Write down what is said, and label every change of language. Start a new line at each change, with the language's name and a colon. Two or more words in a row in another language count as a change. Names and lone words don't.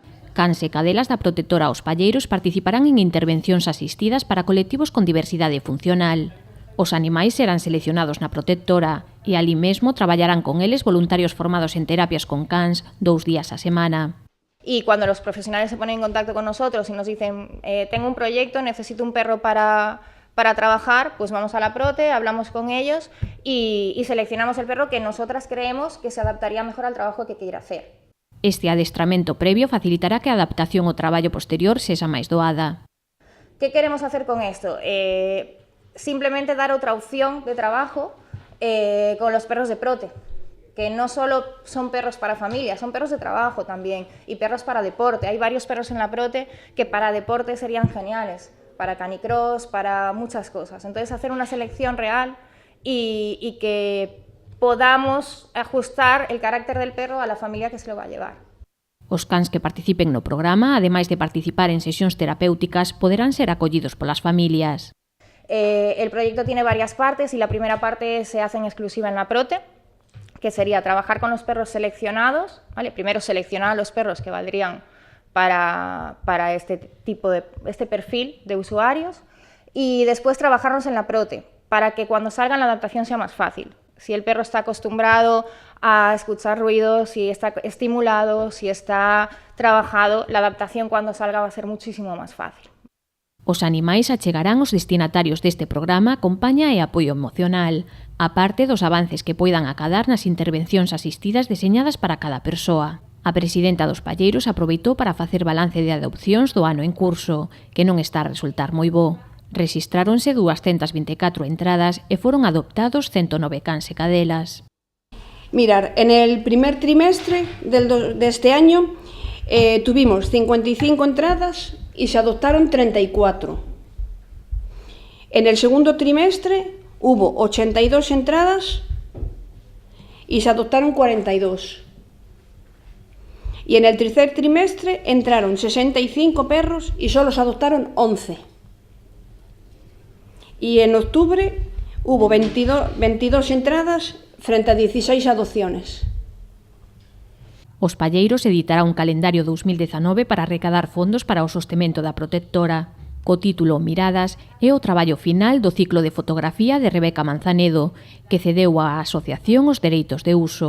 Galician: Cans e cadelas da protectora Os Palleiros participarán en intervencións asistidas para colectivos con diversidade funcional. Os animais serán seleccionados na protectora e alí mesmo traballarán con eles voluntarios formados en terapias con cans 2 días a semana.
Spanish: Y cuando los profesionales se ponen en contacto con nosotros y nos dicen tengo un proyecto, necesito un perro para trabajar, pues vamos a la prote, hablamos con ellos y seleccionamos el perro que nosotras creemos que se adaptaría mejor al trabajo que quiera hacer.
Galician: Este adestramento previo facilitará que a adaptación ao traballo posterior sexa máis doada.
Spanish: ¿Qué queremos hacer con esto? Simplemente dar otra opción de trabajo con los perros de prote, que no solo son perros para familia, son perros de trabajo también y perros para deporte. Hay varios perros en la prote que para deporte serían geniales, para canicross, para muchas cosas. Entonces hacer una selección real y que podamos ajustar el carácter del perro a la familia que se lo va a llevar.
Galician: Os cans que participen no programa, ademais de participar en sesións terapéuticas, poderán ser acollidos polas familias.
Spanish: El proyecto tiene varias partes y la primera parte se hace en exclusiva en la prote, que sería trabajar con los perros seleccionados, ¿vale? Primero seleccionar a los perros que valdrían para este perfil de usuarios y después trabajarlos en la prote, para que cuando salgan la adaptación sea más fácil. Si el perro está acostumbrado a escuchar ruidos, si está estimulado, si está trabajado, la adaptación cuando salga va a ser muchísimo más fácil.
Galician: Os animais achegarán aos destinatarios deste programa compaña e apoio emocional, aparte dos avances que poidan acadar nas intervencións asistidas deseñadas para cada persoa. A presidenta dos Palleiros aproveitou para facer balance de adopcións do ano en curso, que non está a resultar moi bo. Rexistráronse 224 entradas e foron adoptados 109 cans e cadelas.
Spanish: Mirar, en el primer trimestre de este año tuvimos 55 entradas y se adoptaron 34. En el segundo trimestre hubo 82 entradas y se adoptaron 42. Y en el tercer trimestre entraron 65 perros y solo se adoptaron 11. Y en octubre hubo 22 entradas frente a 16 adopciones.
Galician: Os Palleiros editará un calendario 2019 para recadar fondos para o sostemento da protectora. Co título Miradas é o traballo final do ciclo de fotografía de Rebeca Manzanedo, que cedeu á asociación os dereitos de uso.